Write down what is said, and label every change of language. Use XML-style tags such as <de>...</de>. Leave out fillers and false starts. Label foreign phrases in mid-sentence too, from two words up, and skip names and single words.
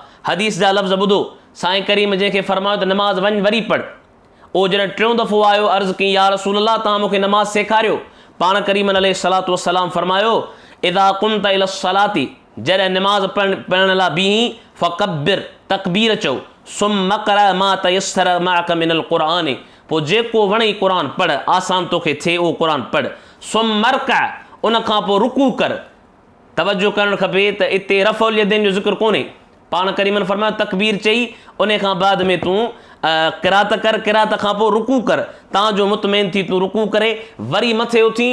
<sd>हदीस जा लफ़्ज़ ॿुधो, साईं करीम जंहिंखे फरमायो त नमाज़ वञ वरी पढ़, उहो जॾहिं 3 दफ़ो आयो अर्ज़ु कई,</sd> <ar>يا رسول الله</ar> <sd>तव्हां मूंखे नमाज़ सेखारियो, पाण करीमन</sd> <ar>عليه الصلاة والسلام</ar> <sd>फरमायो</sd> <ar>إذا قمت إلى الصلاة,</ar> <sd>जॾहिं नमाज़ पढ़ण लाइ बीहीं, फ़कब्बिर, तकबीर चओ,</sd> <ar>ثم اقرأ ما تيسر معك من القرآن,</ar> <sd>पोइ जेको वणे क़ुर पढ़, आसान तोखे थिए उहो क़ुर पढ़,</sd> <ar>ثم اركع,</ar> <sd>उन खां पोइ रुकू कर। तवजो करणु खपे त इते रफ़ुल यदैन जो ज़िक्र कोन्हे, पाण करीमन फरमायो तकबीर चई उन खां बाद में तूं किरात कर, किरात खां पोइ रुकू कर, तांजो मुतमैन थी तूं रुकू करे वरी मथे उथी।</sd>